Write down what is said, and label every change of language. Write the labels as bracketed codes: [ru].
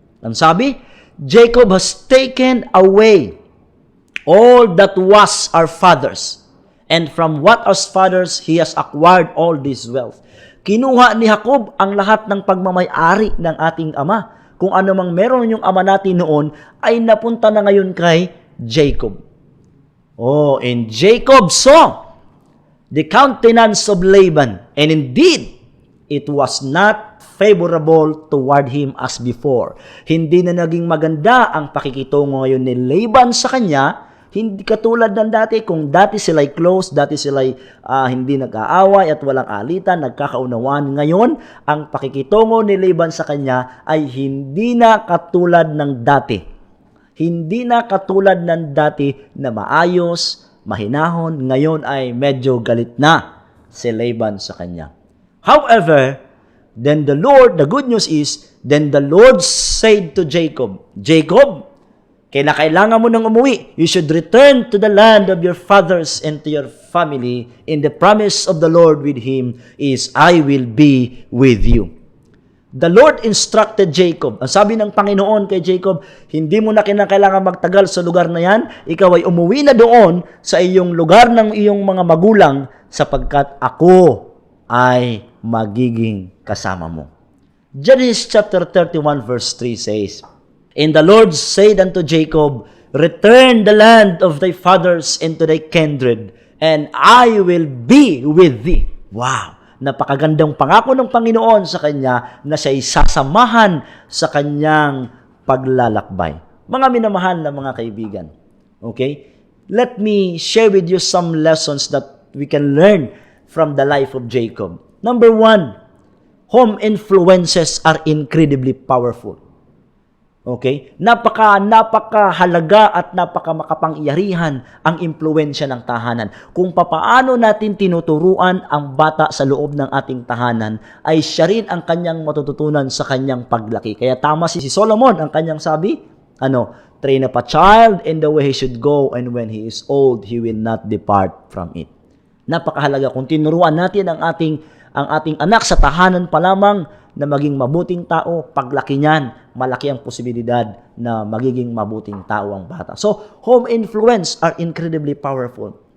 [tl] Ang sabi, [en] Jacob has taken away all that was our father's, and from what our fathers he has acquired all this wealth. [tl] Kinuha ni Jacob ang lahat ng pagmamay-ari ng ating ama. Kung ano mang meron yung ama natin noon, ay napunta na ngayon kay Jacob. [en] Oh, and Jacob saw the countenance of Laban, and indeed, it was not favorable toward him as before. [tl] Hindi na naging maganda ang pakikitungo ngayon ni Laban sa kanya, hindi katulad ng dati. Kung dati sila'y close, dati sila'y hindi nag-aaway at walang alitan, nagkakaunawaan. Ngayon, ang pakikitungo ni Laban sa kanya ay hindi na katulad ng dati. Hindi na katulad ng dati na maayos, mahinahon. Ngayon ay medyo galit na si Laban sa kanya. [en] However, then the good news is, then the Lord said to Jacob, Jacob, [tl] kailangan mo nang umuwi. [en] You should return to the land of your fathers and to your family. In the promise of the Lord with him is, I will be with you. The Lord instructed Jacob. [tl] Ang sabi ng Panginoon kay Jacob, hindi mo na kailangan magtagal sa lugar na yan. Ikaw ay umuwi na doon sa iyong lugar ng iyong mga magulang sapagkat ako ay magiging kasama mo. [en] Genesis chapter 31 verse 3 says, And the Lord said unto Jacob, Return the land of thy fathers into thy kindred, and I will be with thee. Wow! [tl] Napakagandang pangako ng Panginoon sa kanya na siya'y sasamahan sa kanyang paglalakbay. Mga minamahal na mga kaibigan. [en] Okay? Let me share with you some lessons that we can learn from the life of Jacob. Number 1, home influences are incredibly powerful. Okay? [tl] Napakahalaga at makapangyarihan ang impluwensya ng tahanan. Kung papaano natin tinuturuan ang bata sa loob ng ating tahanan, ay siya rin ang kanyang matututunan sa kanyang paglaki. Kaya tama si Solomon, ang kanyang sabi, [en] train up a child in the way he should go, and when he is old, he will not depart from it. [tl] Napakahalaga kung tinuruan natin ang ating anak sa tahanan pa lamang na maging mabuting tao, paglaki niyan, malaki ang posibilidad na magiging mabuting tao ang bata. [en] So, home influence are incredibly powerful.